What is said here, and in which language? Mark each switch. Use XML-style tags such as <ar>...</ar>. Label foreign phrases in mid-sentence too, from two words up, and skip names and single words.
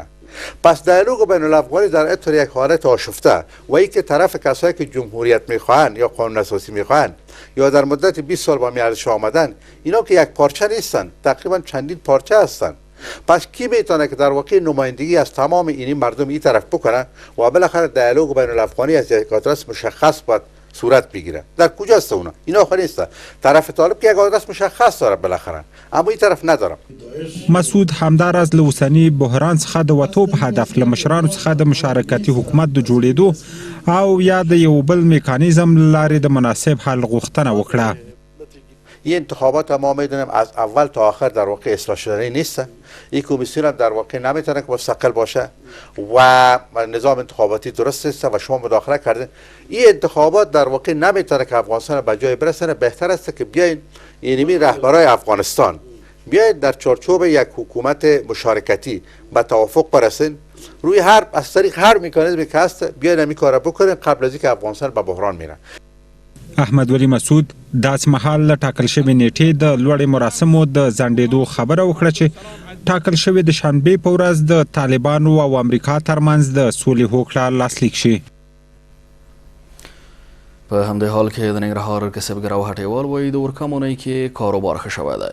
<fa>پس دیالوگ بین الافغانی در اطار یک حالت آشفته و اینکه طرف کسایی که جمهوریت میخواهند یا قانون اساسی میخواهند یا در مدت 20 سال با ارزش آمدن، اینا که یک پارچه نیستند، تقریبا چندین پارچه هستند. پس کی میتونه که در واقع نمایندگی از تمام این مردم این طرف بکنه و بالاخره دیالوگ بین الافغانی از یک آدرس مشخص باید صورت بگیره؟ در کجاست اونا؟ اینا آخر نیست. طرف طالب که یک آدرس مشخص داره بالاخره، اما این طرف نداره.</fa> <ps>مسعود همداراز له اوسني بحران څخه د وتو په هدف له مشرانو څخه د مشارکتي حکومت د جوړېدو او یا د یو بل میکانیزم له لارې د مناسب حل غوښتنه وکړه.</ps> <fa>این انتخابات ما میدونیم از اول تا آخر در واقع اصلاح شدنی نیست. این کمیسیون هم در واقع نمیتونه که مستقل باشه و نظام انتخاباتی درست است و شما مداخله کردین. این انتخابات در واقع نمیتونه که افغانستان به جای برسونه. بهتر است که بیاین اینمی رهبرای افغانستان بیاید در چارچوب یک حکومت مشارکتی به توافق برسین، روی از طریق هر میکانیزمی که هست بیاین این کارا بکنین قبل از اینکه افغانستان به بحران میره.</fa> <ps>احمد ولی مسعود داس محل له ټاکل شوی نیټې د لوړې مراسمو د ځنډېدو خبره وکړه چې ټاکل شوی د شنبې په ورځ د طالبانو او امریکا ترمنځ د سولې هوکړه لاسلیک شي. په همدې حال کې د ننګرهار کسبګر او هټیوال وایي د اورکم اونۍ کې کاروبار ښه شوی دی.</ps>